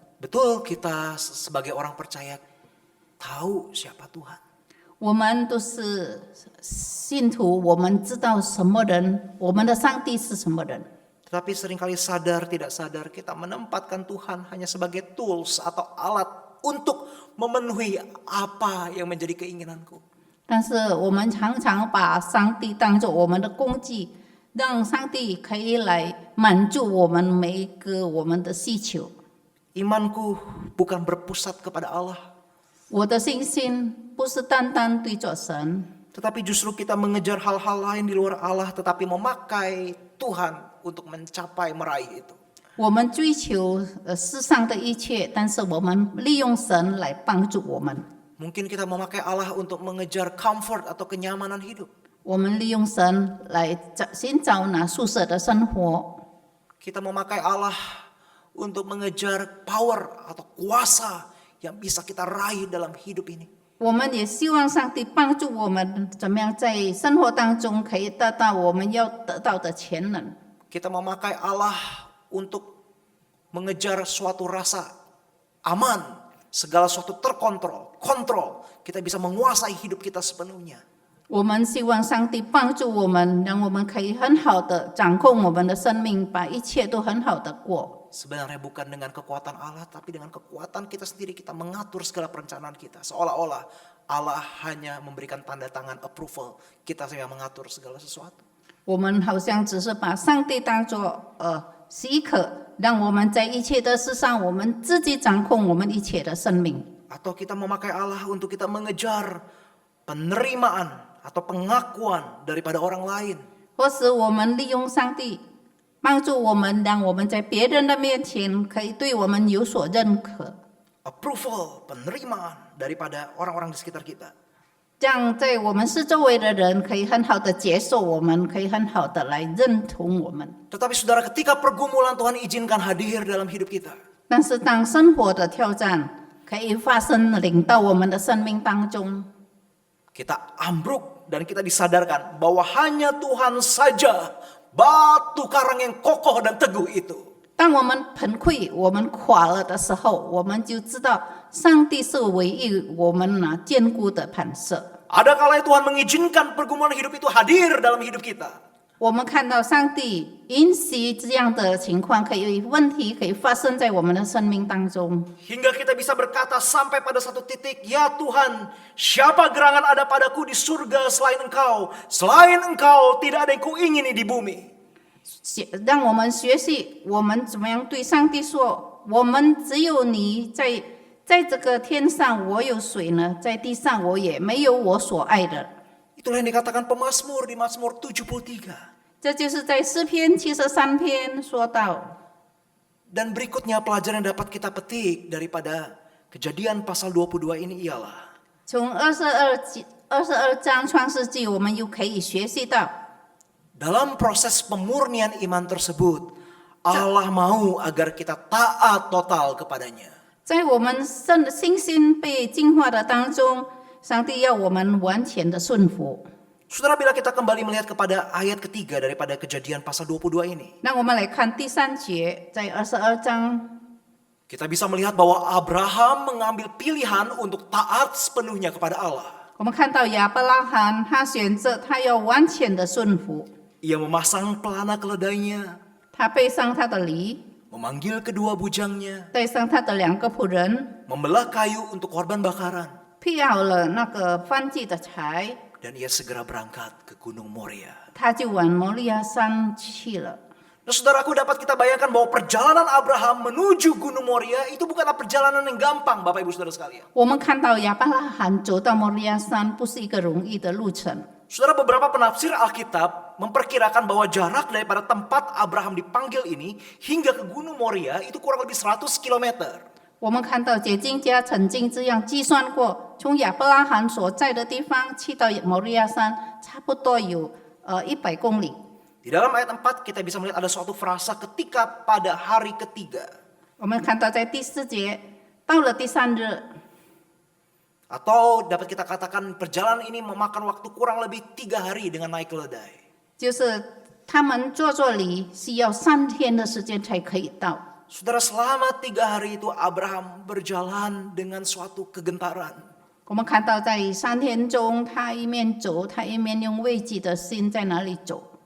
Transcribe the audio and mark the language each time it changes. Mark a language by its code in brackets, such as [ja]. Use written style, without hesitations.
[id] Betul, kita sebagai orang percaya tahu siapa Tuhan. [zh] 我们都是信徒，我们知道什么人，我们的上帝是什么人。 [id] Tetapi seringkali sadar tidak sadar kita menempatkan Tuhan hanya sebagai tools atau alat untuk memenuhi apa yang menjadi keinginanku. [zh] 但是我们常常把上帝当作我们的工具，让上帝可以来满足我们每一个我们的需求。 [id] Imanku bukan berpusat kepada Allah, [zh] 我的信心不是单单对着神， [id] tetapi justru kita mengejar hal-hal lain di luar Allah, tetapi memakai Tuhan untuk mencapai meraih itu. [zh] 我们追求世上的一切，但是我们利用神来帮助我们。 [id] Mungkin kita memakai Allah untuk mengejar comfort atau kenyamanan hidup. [zh] 我们利用神来寻找那舒适的生活。 [id] Kita memakai Allah untuk mengejar power atau kuasa yang bisa kita raih dalam hidup ini. [zh] 我们也希望上帝帮助我们，怎么样在生活当中可以得到我们要得到的全能。 [id] Kita memakai Allah untuk mengejar suatu rasa aman, segala sesuatu terkontrol, kontrol. Kita bisa menguasai hidup kita sepenuhnya. [zh] 我们希望上帝帮助我们，让我们可以很好的掌控我们的生命，把一切都很好的过。 [id] Sebenarnya bukan dengan kekuatan Allah, tapi dengan kekuatan kita sendiri kita mengatur segala perencanaan kita. Seolah-olah Allah hanya memberikan tanda tangan approval, kita yang mengatur segala sesuatu. [zh] 我们好像只是把上帝当作许可，让我们在一切的事上，我们自己掌控我们一切的生命。 [id] Atau kita memakai Allah untuk kita mengejar penerimaan atau pengakuan daripada orang lain. [zh] 或是我们利用上帝帮助我们，让我们在别人的面前可以对我们有所认可， [id] Approval, penerimaan daripada orang-orang di sekitar kita. [zh] 这样在我们四周围的人可以很好的接受我们，可以很好的来认同我们。 [id] Tetapi saudara, ketika pergumulan Tuhan izinkan hadir dalam hidup kita, [zh] 但是当生活的挑战可以发生临到我们的生命当中， [id] kita ambruk dan kita disadarkan bahwa hanya Tuhan saja batu karang yang kokoh dan teguh itu. [zh] 当我们崩溃、我们垮了的时候，我们就知道上帝是唯一我们坚固的磐石。 [id] Ada kalanya Tuhan mengizinkan pergumulan hidup itu hadir dalam hidup kita. [zh] 我们看到上帝允许这样的情况问题可以发生在我们的生命当中， [id] Hingga kita bisa berkata sampai pada satu titik, ya Tuhan, siapa gerangan ada padaku di surga selain Engkau? Selain Engkau tidak ada yang kuingini di bumi. [zh] 让我们学习我们怎么样对上帝说：我们只有你在这个天上，我有谁呢？在地上我也没有我所爱的。 [id] Itulah yang dikatakan pemazmur di Mazmur 73. [zh] 这就是在诗篇73篇说到。 [id] Dan berikutnya pelajaran yang dapat kita petik daripada Kejadian pasal 22 ini ialah [zh] 从22章创世纪，我们又可以学习到， [id] dalam proses pemurnian iman tersebut Allah mau agar kita taat total kepadanya. [zh] 在我们信心被净化的当中，上帝要我们完全的顺服。 [id] Saudara, bila kita kembali melihat kepada ayat ketiga daripada Kejadian pasal 22 ini, [zh] 那我们来看第3节，在22章， [id] kita bisa melihat bahwa Abraham mengambil pilihan untuk taat sepenuhnya kepada Allah. [zh] 我们看到亚伯拉罕他选择他要完全的顺服， [id] Ia memasang pelana keledainya, [zh] 他背上他的犁， [id] memanggil kedua bujangnya, [zh] 带上他的2个仆人， [id] membelah kayu untuk korban bakaran, [zh] 劈好了那个燔祭的柴， [id] dan ia segera berangkat ke Gunung Moria. [zh] 他就往摩利亚山去了。 [id] Nah, saudaraku, dapat kita bayangkan bahwa perjalanan Abraham menuju Gunung Moria itu bukanlah perjalanan yang gampang, Bapak Ibu Saudara sekalian. [zh] 我们看到亚伯拉罕走到摩利亚山不是一个容易的路程。 [id] Saudara, beberapa penafsir Alkitab memperkirakan bahwa jarak daripada tempat Abraham dipanggil ini hingga ke Gunung Moria itu kurang lebih 100 km. [zh] 我们看到解经家曾经这样计算过，从亚伯拉罕所在的地方去到摩利亚山，差不多有100公里。 [id] Di dalam ayat 4 kita bisa melihat ada suatu frasa ketika pada hari ketiga. [zh] 我们看到在第4节，到了第3日， [id] Atau dapat kita katakan perjalanan ini memakan waktu kurang lebih 3 hari dengan naik keledai. [zh] 就是他们坐犁需要3天的时间才可以到。 [id] Saudara, selama 3 hari itu Abraham berjalan dengan suatu kegentaran. [zh] 我们看到在3天中，他一面走，他一面用畏惧的心在哪里走。